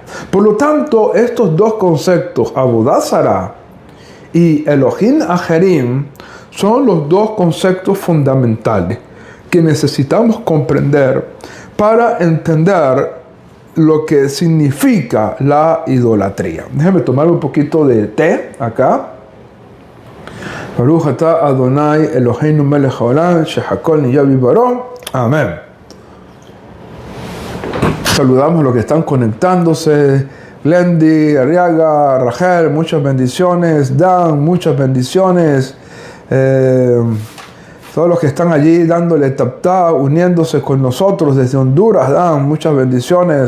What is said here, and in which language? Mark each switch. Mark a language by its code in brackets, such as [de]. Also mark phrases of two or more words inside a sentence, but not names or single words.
[es] Por lo tanto, estos dos conceptos, [he] עבודה זרה [es] y [he] אלהים אחרים, [es] son los dos conceptos fundamentales que necesitamos comprender para entender lo que significa la idolatría. Déjame tomar un poquito de té acá. [he] ברוך אתה אדוני אלוהינו מלך העולם שהכל נהיה בדברו. [es] Amén. Saludamos a los que están conectándose. Glendy, Arriaga, Rachel, muchas bendiciones. Dan, muchas bendiciones. Todos los que están allí dándole tap, uniéndose con nosotros desde Honduras, Dan, muchas bendiciones.